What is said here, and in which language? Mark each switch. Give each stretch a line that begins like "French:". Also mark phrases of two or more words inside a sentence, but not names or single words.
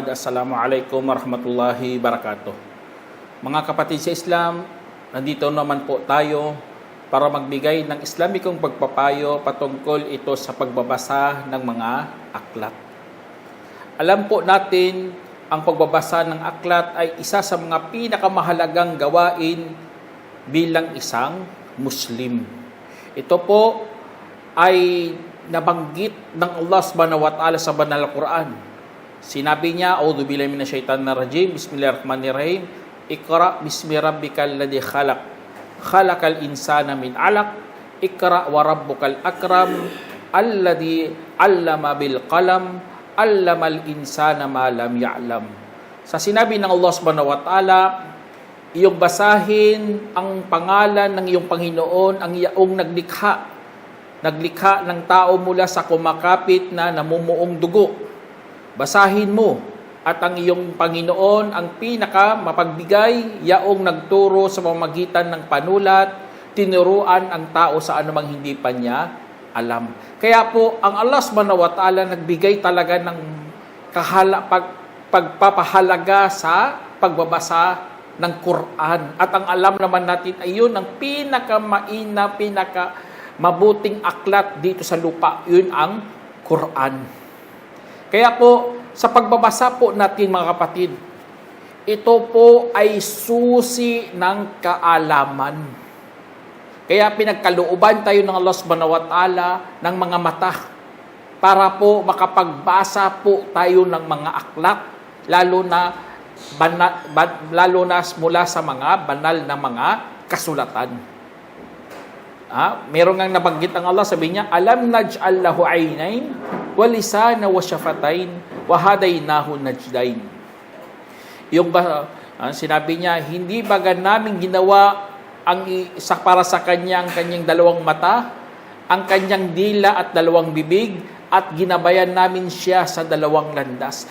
Arabic: السلام عليكم ورحمة الله وبركاته.
Filipino: Mga kapatid sa Islam, nandito naman po tayo para magbigay ng Islamikong pagpapayo patungkol ito sa pagbabasa ng mga aklat. Alam po natin, ang pagbabasa ng aklat ay isa sa mga pinakamahalagang gawain bilang isang Muslim. Ito po ay nabanggit ng Allah
Arabic: سبحانه وتعالى
Filipino: sa banal na Quran. Sinabi niya,
Arabic: أعوذ بالله من الشيطان الرجيم، بسم الله الرحمن الرحيم، اقرأ باسم ربك الذي خلق، خلق الإنسان من علق، اقرأ وربك الأكرم، الذي علم بالقلم، علم الإنسان ما لم يعلم.
Filipino: Sa sinabi ng Allah
Arabic: سبحانه وتعالى,
Filipino: iyong basahin ang pangalan ng iyong Panginoon, ang iyong naglikha ng tao mula sa kumakapit na namumuong dugo. Basahin mo, at ang iyong Panginoon ang pinaka mapagbigay, yaong nagturo sa pamamagitan ng panulat, tinuruan ang tao sa anumang hindi pa niya alam. Kaya po, ang Allah
Arabic: سبحانه وتعالى
Filipino: nagbigay talaga ng pagpapahalaga sa pagbabasa ng Quran. At ang alam naman natin ay yun ang pinakamabuting aklat dito sa lupa. Yun ang Quran. Kaya po, sa pagbabasa po natin mga kapatid, ito po ay susi ng kaalaman. Kaya pinagkalooban tayo ng Allah
Arabic: سبحانه وتعالى
Filipino: ng mga mata para po makapagbasa po tayo ng mga aklat, lalo na mula sa mga banal na mga kasulatan. Meron ngang nabanggit ang Allah, sabi niya,
Arabic: ألم نجعل له عينين ولسانا وشفتين وهديناه النجدين.
Filipino: Yung sinabi niya, hindi baga namin ginawa ang isa para sa kanya ang kanyang dalawang mata, ang kanyang dila at dalawang bibig, at ginabayan namin siya sa dalawang landas.